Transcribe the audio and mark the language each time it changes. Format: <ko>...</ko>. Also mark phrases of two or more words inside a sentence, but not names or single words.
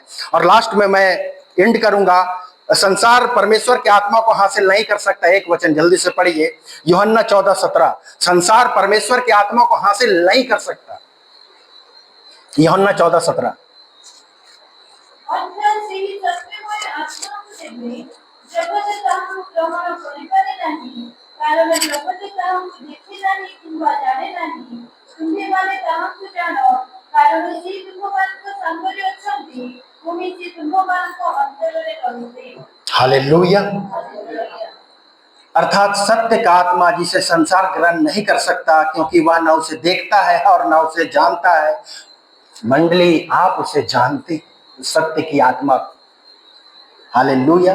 <hi>और लास्ट में मैं एंड करूंगा, संसार परमेश्वर की आत्मा को हासिल नहीं कर सकता। एक वचन जल्दी से पढ़िए, यूहन्ना 14:17। संसार परमेश्वर की आत्मा को हासिल नहीं कर सकता। यूहन्ना 14:17।</hi> <or>जगत ताहाକୁ ଗ୍ରହଣ କରିପାରେ ନାହିଁ, କାରଣ ଜଗତ ତାହାକୁ ଦେଖି ନାହିଁ କିମ୍ବା ଜାଣେ ନାହିଁ। ତୁମ୍ଭେମାନେ ତାହାକୁ ଜାଣ, କାରଣ ସେ ତୁମ୍ଭମାନଙ୍କ ସାଙ୍ଗରେ ଅଛନ୍ତି, ପୁଣି ସେ ତୁମ୍ଭମାନଙ୍କ ଅନ୍ତରରେ ରହିବେ।</or> <hi>हालेलुया। अर्थात सत्य का आत्मा जिसे संसार ग्रहण नहीं कर सकता, क्योंकि वह न उसे देखता है और न उसे जानता है। मंडली, आप उसे जानते, सत्य की आत्मा। हालेलुया।</hi>